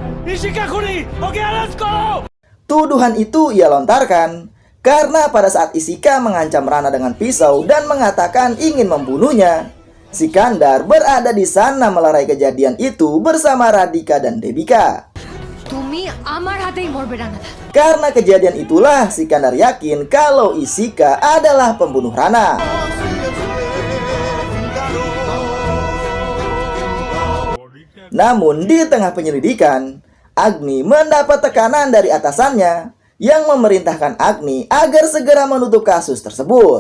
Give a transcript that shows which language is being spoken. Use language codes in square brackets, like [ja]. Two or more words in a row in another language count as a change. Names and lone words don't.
[id] Tuduhan itu ia lontarkan karena pada saat Ishika mengancam Rana dengan pisau dan mengatakan ingin membunuhnya, Sikandar berada di sana melerai kejadian itu bersama Radhika dan Debika. [bn] তুমি আমার হাতেই মরবে রানাদা। [id] Karena kejadian itulah Sikandar yakin kalau Ishika adalah pembunuh Rana. Namun di tengah penyelidikan, Agni mendapat tekanan dari atasannya yang memerintahkan Agni agar segera menutup kasus tersebut.